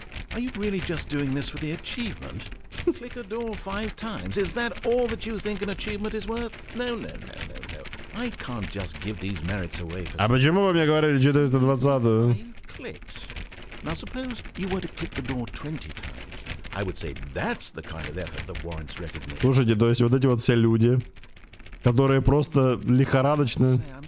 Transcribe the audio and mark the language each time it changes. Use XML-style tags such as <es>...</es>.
<en>Are you really just doing this for the achievement? Click a door 5 times. Is that all that you think an achievement is worth? No, no, no, no, no. I can't just give these merits away for...</en> <ru>А почему вы мне говорили 420-ю?</ru> <en>Clicks. Now suppose you were to click the door 20 times. I would say that's the kind of effort that warrants recognition.</en> <ru>Слушайте, то есть вот эти вот все люди, которые просто лихорадочно...</ru>